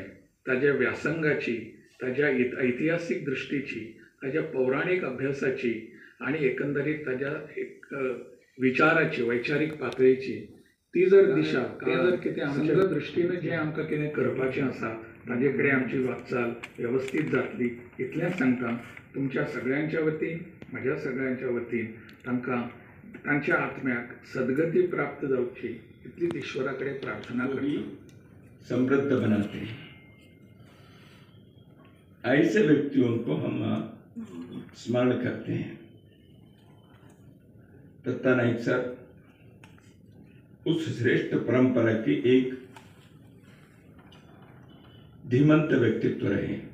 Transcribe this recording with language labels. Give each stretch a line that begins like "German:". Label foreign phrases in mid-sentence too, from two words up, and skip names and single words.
Konkani: ताज्या व्यासंगाची, ताज्या ऐतिहासीक दृश्टीची, ताज्या पौराणीक अभ्यासाची आनी एकंदरीत ताज्या एक विचाराची, वैचारीक पातळीची ती जर दिशा, ते जर कितें आमच्या दृश्टीन जें आमकां कितें करपाचें आसा ताजे कडेन आमची वाटचाल वेवस्थीत जातली इतलेंच सांगता. तुमच्या सगळ्यांच्या वतीन, म्हज्या सगळ्यांच्या वतीन तांकां तांच्या आत्म्याक सद्गती प्राप्त जावची इतलीच ईश्वरा कडेन प्रार्थना करता.
Hindi: समृद्ध बनाते हैं. ऐसे व्यक्तियों को हम स्मरण करते हैं. दत्ता नाइक सर उस श्रेष्ठ परंपरा के एक धीमंत व्यक्तित्व रहे.